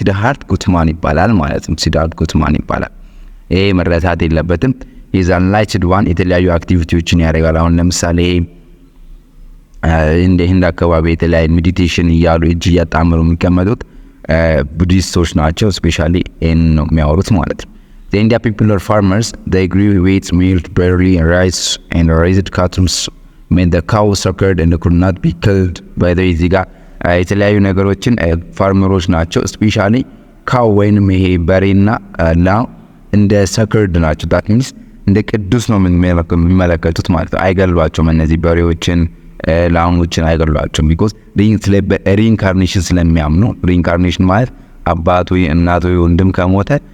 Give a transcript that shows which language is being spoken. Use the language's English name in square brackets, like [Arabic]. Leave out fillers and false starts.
[Amharic] ሲድሃርታ ጋውተማ ይባላል ማለት ነው። ሲድሃርታ ጋውተማ ይባላል። ይሄ መረሳት የለበትም። የዛን ላይትድ ዋን የተለያዩ አክቲቪቲዎችን ያደርጋል። አሁን ለምሳሌ እንደ ህንድ አካባቢ የተለያዩ ሜዲቴሽን እያሉ እጅ እያጣመሩ የሚቀመጡት ቡዲስቶች ናቸው። ስፔሻሊ ይህን ነው የሚያወሩት ማለት ነው። [English] The India people are farmers. They grew wheat, milk, barley, rice, and raised cattle. Made the cow suckled and could not be killed by the [Amharic] እዚህ ጋር የተለያዩ ነገሮችን ፋርመሮች ናቸው። ስፔሻሊ ካው ወይንም ይሄ በሬና ላም እንደ ሰክርድ ናቸው። [English] that means [Amharic] እንደ ቅዱስ ነው የሚመለከቱት ማለት ነው። አይገሏቸውም። እነዚህ በሬዎችን ላሞችን አይገሏቸውም። ቢኮዝ ሪኢንካርኔሽን ስለሚያምኑ። ሪኢንካርኔሽን ማለት አባቱ እናቱ ወንድም ከሞተ